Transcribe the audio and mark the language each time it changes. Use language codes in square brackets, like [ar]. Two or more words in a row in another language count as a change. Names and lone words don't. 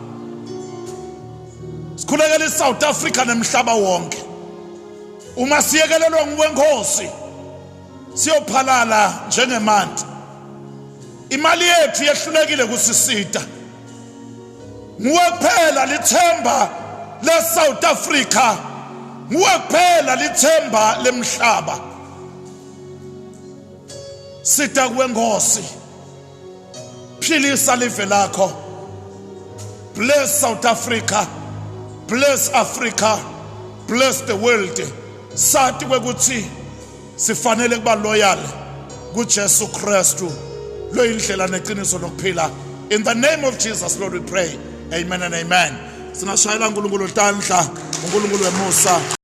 [ss] sikhulekela iSouth Africa nemhlaba wonke uma siyekelelwa nguwenkosi siyophalala njengemanti imali yethu yehlulekile kusisita nguwe kuphela lithemba leSouth Africa nguwe kuphela lithemba lemhlaba sita kuwe Nkosi philisa live lakho [en] bless South Africa bless Africa bless the world [ss] sathi kwekuthi sifanele kuba loyal kuJesu Kristu lo indlela neqiniso nokuphila. [en] In the name of Jesus, Lord, we pray. Amen and amen. [ss] Singashayela uNkulunkulu tandla, uNkulunkulu wemusa.